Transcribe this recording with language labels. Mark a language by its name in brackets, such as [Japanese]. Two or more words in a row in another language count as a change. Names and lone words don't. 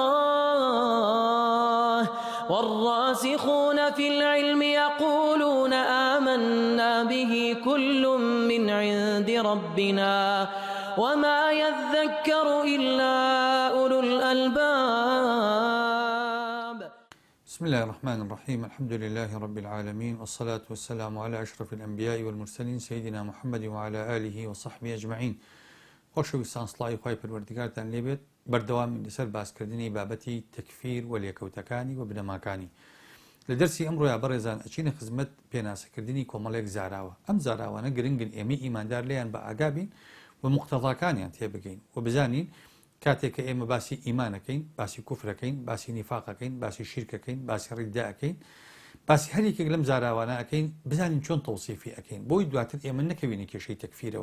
[Arabic] الله والراسخون في العلم يقولون آمنا به كل من عند ربنا وما يذكر إلا أولو الألباب. بسم الله الرحمن الرحيم. الحمد لله رب العالمين، والصلاة والسلام على أشرف الأنبياء والمرسلين سيدنا محمد وعلى آله وصحبه أجمعين. [Central Kurdish] خۆشەویستان سڵاوی خوای پەروەردگارتان لێبێت. بەردەوامی لەسەر باسکردنی بابەتی تەکفیر و لێکەوتەکانی و بنەماکانی. لە دەرسی ئەمڕۆیە بەڕێزان ئەچینە خزمەت پێناسەکردنی کۆمەڵێک زاراوە. ئەم زاراوانە گرنگن ئێمە ئیماندار لێیان بە ئاگابین و مقتەضاکانیان تێبگەین و بزانین کاتێک کە ئێمە باسی ئیمانەکەین، باسی کوفرەکەین، باسی نیفاقەکەین، باسی شیرکەکەین، باسی ڕیدداەکەین، باسی هەرێکێک لەم زاراوانە ئەەکەین، بزانین چۆن تەوسیفی ئەەکەین بۆی دواتر ئێمە نەکەوینە کێشەی تەکفیرەوە.